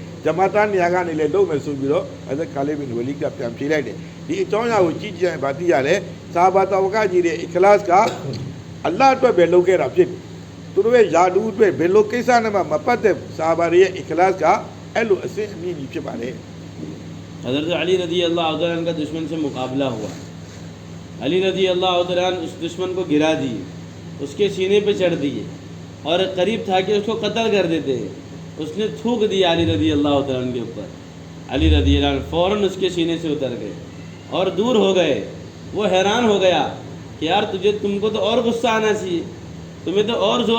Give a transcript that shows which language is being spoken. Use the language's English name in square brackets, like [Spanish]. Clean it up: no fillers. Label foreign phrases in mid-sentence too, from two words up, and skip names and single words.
[Burmese] ဂျမာတာနေရာကနေလည်းလုံးမယ်ဆိုပြီးတော့အဲ့ခါလေးဘင်ဝလီကပြန်ဖြေလိုက်တယ်ဒီအကြောင်းအရာကိုကြည့်ကြရင်ဗာသိရလဲဇာဘာတဝကကြီးတဲ့ ikhlas ကအလ္လာဟ်အတွက်ပဲလုပ်ခဲ့တာဖြစ်တယ်သူတို့ရဲ့ယာဒူးအတွက်ဘယ်လိုကိစ္စနဲ့မှမပတ်သက်ဇာဘာရဲ့ ikhlas ကအဲ့လိုအစစ်အမြင့်ကြီးဖြစ်ပါတယ် [Hindi] हज़रत अली रज़ी अल्लाह तआला अन्हु का दुश्मन से मुकाबला हुआ अली रज़ी अल्लाह तआला अन्हु उस दुश्मन को गिरा दिए उसके सीने पे चढ़ दिए और करीब था कि उसको कत्ल कर देते हैं उसने थूक दिया अली रज़ी अल्लाह तआला अन्हु के ऊपर अली रज़ी अल्लाह अन्हु फ़ौरन उसके सीने से उतर गए और दूर हो गए वो हैरान हो गया कि यार तुमको तो और गुस्सा आना चाहिए तुम्हें तो और ज़ोर